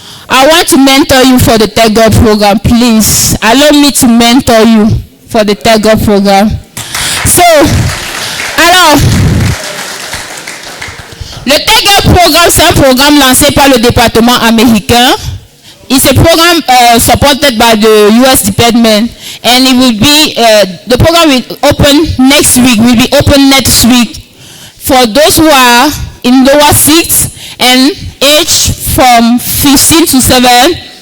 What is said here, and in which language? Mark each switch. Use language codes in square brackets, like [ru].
[en] I want to mentor you for the TEC Girl program, please. Allow me to mentor you for the TEC Girl program. [fr] So, alors, le TEC Girl program, c'est un programme lancé par le département américain. [en] It's a program supported by the US Department, and it will be the program will open next week. Will be open next week for those who are in lower 6 and age from 15 to 17.